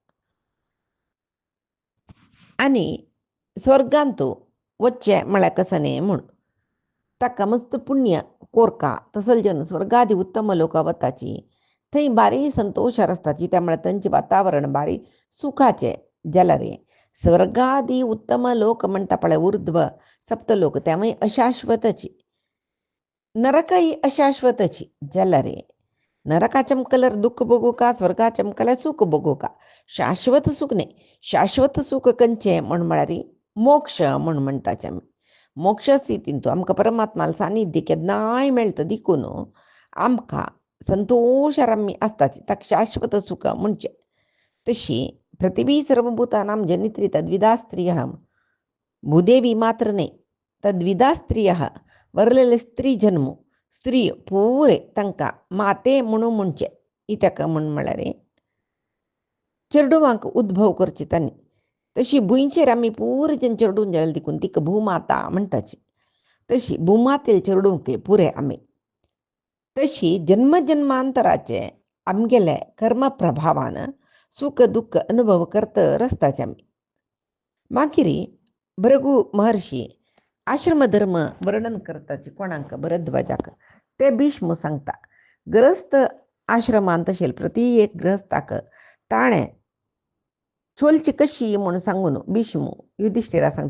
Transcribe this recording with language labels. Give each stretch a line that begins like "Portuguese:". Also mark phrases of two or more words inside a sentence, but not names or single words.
Konkani: आनी स्वर्गांतू वच्चें म्हळ्यार कसन म्हूण ताका मस्त पुण्य कोरका तसल जन स्वर्गादी उत्तम लोकां वताची थंय बारी संतोशार आसताची त्या म्हळ्यार तांचें वातावरण बारी सुखाचें जाल्यार स्वर्गादी उत्तम लोक म्हणटा पळय उर्ध्व सप्तलोक त्यामुळे अशाश्वतची नरकही अशाश्वतची जाल्यार नरका चमकल्यार दुःख भोगू का स्वर्गा चमकल्यार सुख भोगू का शाश्वत सुख न्ही शाश्वत सुख खंयचें म्हळ्यार मोक्ष म्हूण म्हणटाचे आमी मोक्ष स्थितींतू आमकां परमात्माल सानिध्य केन्नाय मेळटा देखून आमकां संतोशार आमी आसताची ताका शाश्वत सुख म्हणचें. तशी
Sanskrit: पृथिवी सर्वभूतानां जनित्री तद्विधा स्त्रियः
Konkani: भूदेवी मात्र न्ही
Sanskrit: तद्विधा स्त्रियः
Konkani: वरलेले स्त्री जन्म स्त्री पुरे तांकां माते म्हणून म्हणचें इत्याक म्हळ्यार चेडवांक उद्भव करचे तांणी तशी भुंयचेर आमी पुरे जन चेडून जाल्यार देखून तिका भूमाता म्हणटाची तशी भूमातेल चेडूंक पुरे आमी तशी जन्मजन्मांतराचे आमगेले कर्म प्रभावान सुख दुःख अनुभव करत आसताचे आमी. मागीर भृगू महर्षी आश्रम धर्म वर्णन करताचे कोणाक भरद्वाजाक ते भीष्म सांगता. ग्रस्त आश्रमांत आशिल्ले प्रति एक ग्रस्ताक ताणें चोलची कशी म्हूण सांगून भीष्म युधिष्ठिरा सांगता.